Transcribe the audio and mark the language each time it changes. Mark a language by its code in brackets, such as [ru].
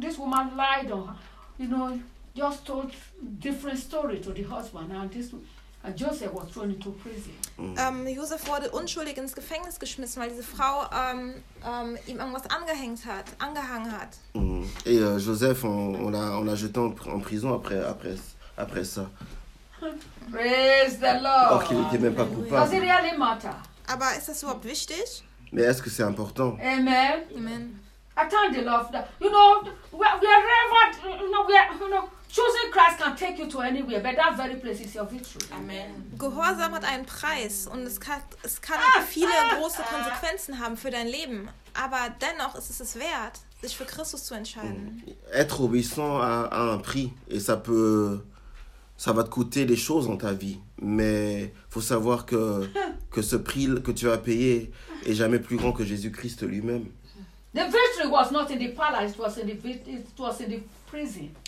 [en] This woman lied on her. You know, just told different story to the husband. And this one. [de] Joseph wurde unschuldig ins Gefängnis geschmissen, weil diese Frau ihm irgendwas angehangen hat. [fr] Et Joseph, on l'a jeté en prison après ça. [en] Praise the Lord. [fr] Or qu'il n'était même pas coupable. [en] Does it really matter? [de] Aber ist das überhaupt wichtig? [fr] Mais est-ce que c'est important? [en] Amen. Amen. Attend the love. That, you know, choosing Christ can take you to anywhere, but that very place is your victory. Amen. [de] Gehorsam hat einen Preis und es kann viele große Konsequenzen haben für dein Leben. Aber dennoch ist es es wert, sich für Christus zu entscheiden. [fr] Être obéissant a un prix et ça va te coûter des choses dans ta vie. Mais faut savoir que ce prix que tu as payé est jamais plus grand que Jésus-Christ lui-même. [en] The victory was not in the palace; it was in the prison.